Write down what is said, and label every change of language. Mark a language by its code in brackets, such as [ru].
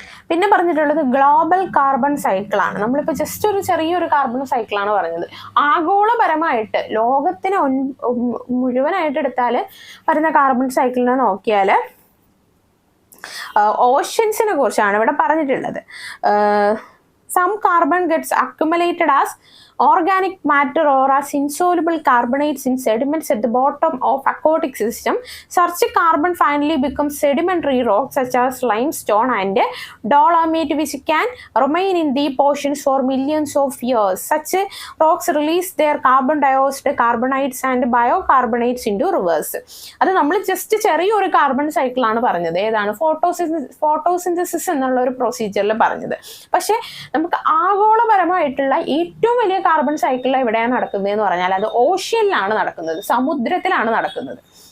[ml] പിന്നെ പറഞ്ഞിട്ടുള്ളത് global carbon സൈക്കിളാണ്. നമ്മളിപ്പോൾ ജസ്റ്റ് ഒരു ചെറിയൊരു കാർബൺ സൈക്കിളാണ് പറഞ്ഞത്. ആഗോളപരമായിട്ട് ലോകത്തിന് മുഴുവനായിട്ട് എടുത്താൽ വരുന്ന കാർബൺ സൈക്കിളിനെ നോക്കിയാൽ ഓഷ്യൻസിനെ കുറിച്ചാണ് ഇവിടെ പറഞ്ഞിട്ടുള്ളത്. [en] Some carbon gets accumulated as organic matter or as insoluble carbonates in sediments at the bottom of aquatic system. Such carbon finally becomes sedimentary rocks such as limestone and dolomite, which can remain in deep oceans for millions of years. Such rocks release their carbon dioxide, carbonites and biocarbonates into rivers. [ml] അത് നമ്മൾ just ചെറിയൊരു carbon സൈക്കിളാണ് പറഞ്ഞത്. ഏതാണ്? Photosynthesis എന്നുള്ള ഒരു പ്രൊസീജിയറിൽ പറഞ്ഞത്. പക്ഷെ നമുക്ക് ആഗോളപരമായിട്ടുള്ള ഏറ്റവും വലിയ കാർബൺ സൈക്കിൾ എവിടെയാണ് നടക്കുന്നതെന്ന് പറഞ്ഞാൽ അത് ഓഷ്യനിലാണ് നടക്കുന്നത്, സമുദ്രത്തിലാണ് നടക്കുന്നത്.